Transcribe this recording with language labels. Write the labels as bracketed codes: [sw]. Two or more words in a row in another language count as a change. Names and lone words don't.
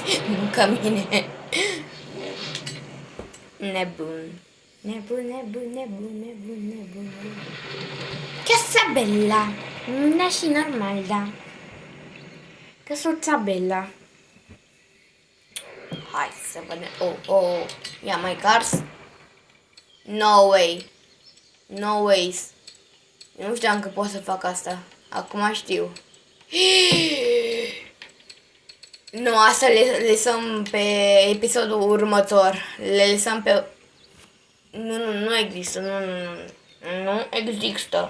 [ro] Nu ca mine. Nebun. Casa bella. Da, și normal, da. Căsuța bella. Hai să vedem. Oh. Ia mai cars. [en] No ways. [ro] Eu nu știam că pot să fac asta. Acum știu. Nu, asta le lăsăm pe episodul următor. Le lăsăm pe... Nu există. Nu există.